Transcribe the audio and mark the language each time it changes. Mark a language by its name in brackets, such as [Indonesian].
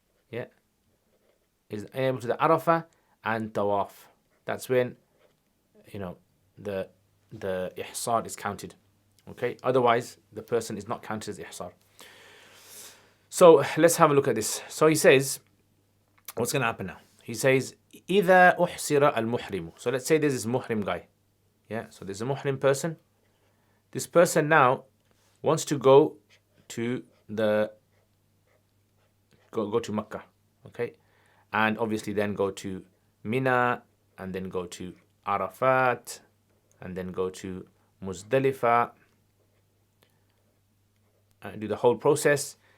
[English] Yeah, is unable to do the Arafah and Tawaf. That's when, the Ihsaar is counted. Okay, otherwise the person is not counted as Ihsaar. So let's have a look at this. So he says, what's going to happen now? [Arabic] He says, إِذَا أُحْسِرَ الْمُحْرِمُ. [English] So let's say there's this muhrim guy. Yeah, so there's a muhrim person. This person now wants to go to go to Makkah, okay, and obviously then go to Mina, and then go to Arafat, and then go to Muzdalifah, and do the whole process.